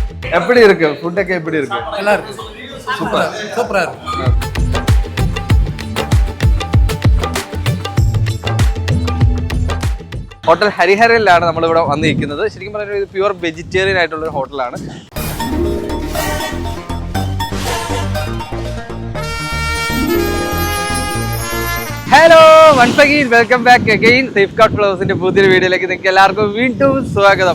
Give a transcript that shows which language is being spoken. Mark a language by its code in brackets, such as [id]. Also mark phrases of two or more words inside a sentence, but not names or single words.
[ta] எப்படி இருக்கு? ஃபுட்டொക്കെ எப்படி இருக்கு? நல்லா இருக்கு. சூப்பரா இருக்கு. [ml] ഹോട്ടൽ ഹരിഹരയിലാണ് നമ്മളിവിടെ വന്നിരിക്കുന്നത്. ശരിക്കും പറഞ്ഞാൽ ഇത് [en] pure vegetarian [ml] ആയിട്ടുള്ളൊരു ഹോട്ടലാണ്. [en] hello, once again welcome back again [ml] സേഫ് ഗാർഡ് ഫ്ലവേഴ്സിന്റെ പുതിയൊരു വീഡിയോയിലേക്ക് നിങ്ങൾക്ക് എല്ലാവർക്കും വീണ്ടും സ്വാഗതം.